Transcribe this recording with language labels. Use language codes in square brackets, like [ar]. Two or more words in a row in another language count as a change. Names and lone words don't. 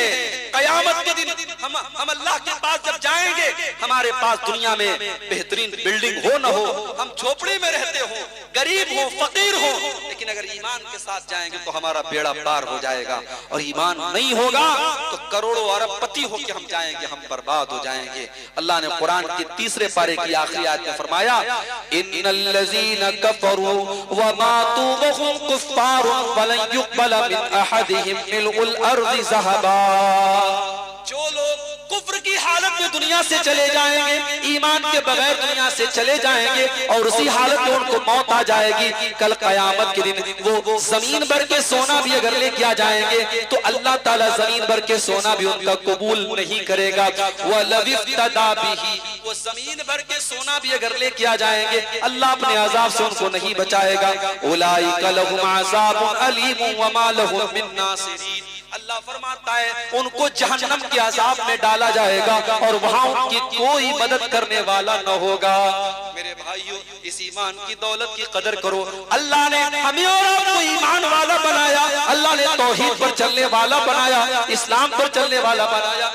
[hi] कयामत के दिन हम अल्लाह के पास जब जाएंगे, हमारे पास दुनिया में बेहतरीन बिल्डिंग हो न हो, हम झोपड़ी में रहते हो, गरीब हो, फकीर हो, लेकिन अगर ईमान के साथ जाएंगे तो हमारा बेड़ा पार हो जाएगा। और ईमान नहीं होगा तो करोड़ों अरबपति होकर हम जाएंगे, हम बर्बाद हो जाएंगे। अल्लाह ने कुरान के 3 पारे की आखिरी आयत में फरमाया [ar] إن الذين كفروا و ماتوا و هم كفار فلن يقبل من أحدهم ملء الأرض ذهبا. [hi] जो लोग कुफ्र की हालत में दुनिया से चले जाएंगे, ईमान के बगैर दुनिया से चले जाएंगे और उसी हालत में उनको मौत आ जाएगी, कल कयामत के दिन वो जमीन भर के सोना भी अगर लेके आ जाएंगे तो अल्लाह ताला जमीन भर के सोना भी उनका कबूल नहीं करेगा। [ar] ولو افتدى به, [hi] वो जमीन भर के सोना भी अगर लेके आ जाएंगे, अल्लाह अपने अजाब से उनको नहीं बचाएगा। [ar] أولئك لهم عذاب أليم و ما لهم من ناصرين. [hi] अल्लाह फरमाता है उनको जहन्नम के अज़ाब में डाला जाएगा और वहां उनकी कोई मदद करने वाला न होगा। मेरे भाइयों, इस ईमान की दौलत की कदर करो। अल्लाह ने हमें और आपको ईमान वाला बनाया, अल्लाह ने तौहीद पर चलने वाला बनाया, इस्लाम पर चलने वाला बनाया।